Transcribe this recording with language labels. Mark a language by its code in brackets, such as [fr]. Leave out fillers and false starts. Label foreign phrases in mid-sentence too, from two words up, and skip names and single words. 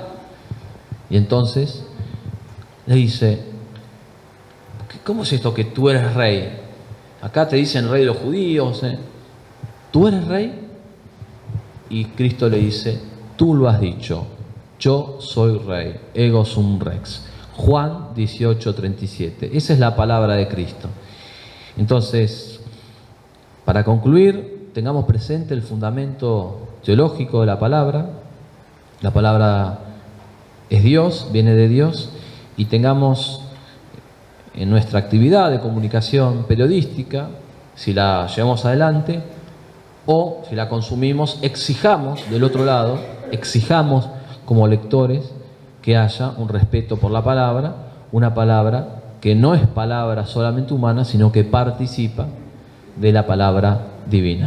[es] Y entonces le dice, ¿cómo es esto que tú eres rey? Acá te dicen rey de los judíos, ¿tú eres rey? Y Cristo le dice, tú lo has dicho, yo soy rey, [la] ego sum rex. [es] Juan 18:37. Esa es la palabra de Cristo. Entonces, para concluir, tengamos presente el fundamento teológico de la palabra. La palabra es Dios, viene de Dios, y tengamos en nuestra actividad de comunicación periodística, si la llevamos adelante o si la consumimos, exijamos del otro lado, exijamos como lectores que haya un respeto por la palabra, una palabra que no es palabra solamente humana, sino que participa de la palabra divina.